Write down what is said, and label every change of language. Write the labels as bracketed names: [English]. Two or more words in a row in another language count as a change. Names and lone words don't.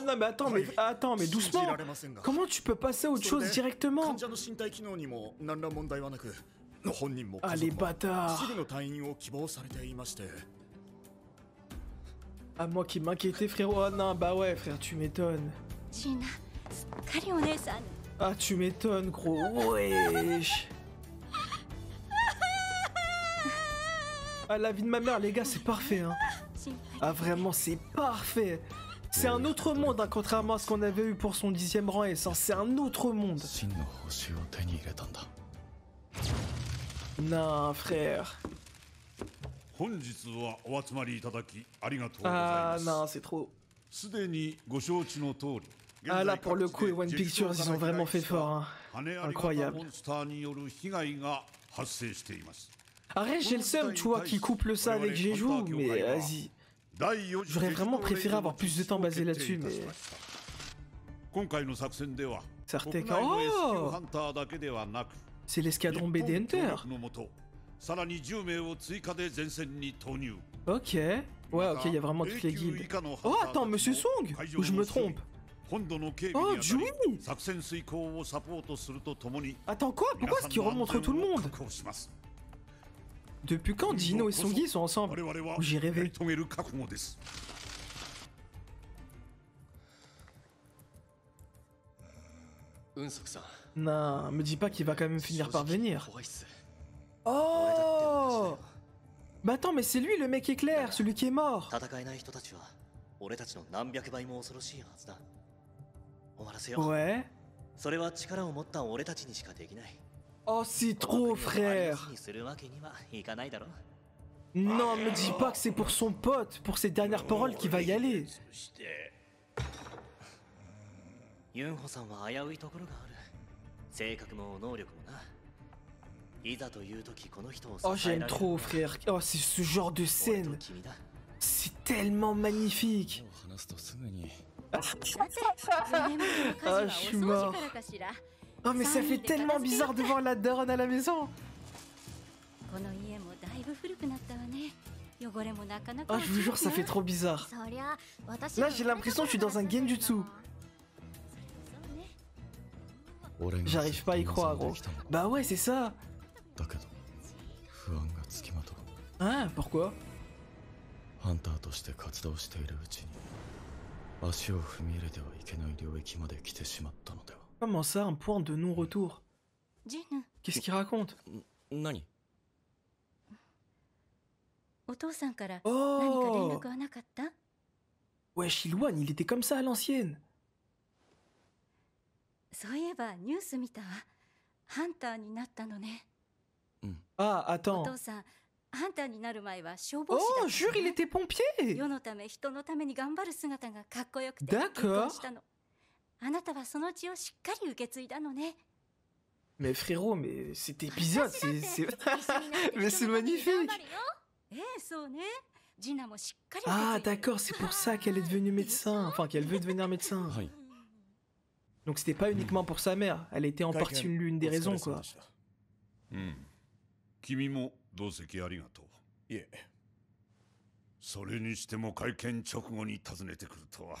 [French] Non, mais attends, mais doucement. Comment tu peux passer à autre chose directement? Ah, les bâtards. Ah, moi qui m'inquiétais, frérot. Ah non, bah ouais, frère, tu m'étonnes. [Japanese] ジナすっかりお姉さんに [French] Ah, tu m'étonnes, gros. Wesh. Ah, la vie de ma mère, les gars, c'est parfait, hein. [Japanese] 心配 [French] Ah, vraiment, c'est parfait. C'est un autre monde, hein, contrairement à ce qu'on avait eu pour son 10e rang S. Hein. C'est un autre monde. [Japanese] 真の報酬を手に入れたんだ。 [French] Non, frère. [Japanese] 本日はお集まりいただきありがとうございま [French] Ah, [Japanese] す [French] non, c'est trop. [Japanese] すでにご承知の通り [French] Ah, là, pour le coup, et One Pictures, ils ont vraiment fait fort, hein. [Japanese] 羽あり型 [French] Incroyable. [Japanese] モンスターによる被害が発生しています [French] Arrête, j'ai le seum, tu vois, qui couple ça avec Jeju, mais vas-y. [Japanese] 第4次 [French] J'aurais vraiment préféré avoir plus de temps basé là-dessus, mais... [Japanese] 今回の作戦では [French] Certes [Japanese] 国内の S 級 [French] Oh [Japanese] ハンターだけではなく [French] C'est l'escadron BD [Japanese] 日本協 [French] Hunter. [Japanese] 力のもとさらに10名を追加で前線に投入 [French] Ok. Ouais, ok, il y a vraiment toutes les guildes. Oh, attends, Monsieur Song. Ou je me trompe? [Japanese] 本土の警備 [French] Oh, [Japanese] にあたり [French] Jui. [Japanese] 作戦遂行をサポートするとともに [French] Attends, quoi? Pourquoi est-ce qu'il remontre tout le monde? [Japanese] 確保します [French] Depuis quand Gino et Songi sont [Japanese] 我 [French] ensemble? [Japanese] 々は [French] Ou j'y [Japanese] やり [French] rêvais. [Japanese] 遂げる覚悟です運足さん。 [French] Non, me dis pas qu'il va quand même finir par [Japanese] 正直 [French] venir. [Japanese] 怖いっす。 [French] Oh! Bah attends, mais c'est lui le mec éclair, celui qui est mort. [Japanese] 戦えない人たちは俺たちの何百倍も恐ろしいはずだ。終わらせよう。 [French] Ouais. [Japanese] それは力を持った俺たちにしかできない。 [French] Oh, c'est [Japanese] この [French] trop, [Japanese] 国をあり [French] frère. [Japanese] なしにするわけにはいかないだろ。 [French] Non, me dis pas que c'est pour son pote, pour ses dernières paroles qu'il va y aller. [Japanese] ユンホさんは危ういところがある。性格も能力もな。いざという時この人を支 [French] Oh, [Japanese] え [French] j'aime [Japanese] られる [French] trop, frère. Oh, c'est ce genre de [Japanese] 俺と [French] scène. [Japanese] 君だ。 [French] C'est tellement magnifique. [Japanese] 話すとすぐに。 4年前の火事はお掃除からかしら [French] Oh, mais ça fait tellement bizarre de voir la daronne à la maison. [Japanese] この家もだいぶ古くなったわね汚れもなかなか [French] Oh, je vous jure, ça fait trop bizarre. [Japanese] そりゃ私 [French] Là, j'ai l'impression que je suis dans un genjutsu. [Japanese] 俺が [French] J'arrive pas à y croire, gros. Bah ouais, c'est ça. [Japanese] だけど不安がつきまとう。 [French] Hein, pourquoi? [Japanese] ハンターとして活動しているうちに足を踏み入れてはいけない領域まで来てしまったのでは。 [French] Comment ça, un point de non-retour? [Japanese] ジヌ、 [French] Qu'est-ce qu'il raconte? [Japanese] 何？お父さんから何か連 [French] Oh! [Japanese] 絡はなかった？ [French] Ouais, Shilwan, il était comme ça à l'ancienne. [Japanese] そういえばニュース見たわ。ハンターになったのね。 [French] Ah, [Japanese] お [French] attends. [Japanese] 父さん、ハンターになる前は消防士 [French] Oh, [Japanese] だった [French] jure, [Japanese] の [French] il [Japanese] ね。 [French] était pompier! [Japanese] 世のため人のために頑張る姿がかっこよくて [French] D'accord. [Japanese] 結婚したの。あなたはその血をしっかり受け継いだのね。 [French] Mais frérot, mais cet épisode, [Japanese] 私だって [French] c'est... [Japanese] 一緒になって [French] Mais [Japanese] 人 [French] c'est [Japanese] のために頑 [French] magnifique! [Japanese] 張るよ。ええ、そうね。ジナもしっかり受け継い [French] Ah, [Japanese] でる。 [French] d'accord, c'est pour ça qu'elle est devenue médecin. Enfin, qu'elle veut devenir médecin. [Japanese] はい。 [French] Donc c'était pas uniquement pour sa mère. Elle était en partie l'une des raisons, quoi. [Japanese] 君も同席ありがとう。いえ、それにしても会見直後に訪ねてくるとは。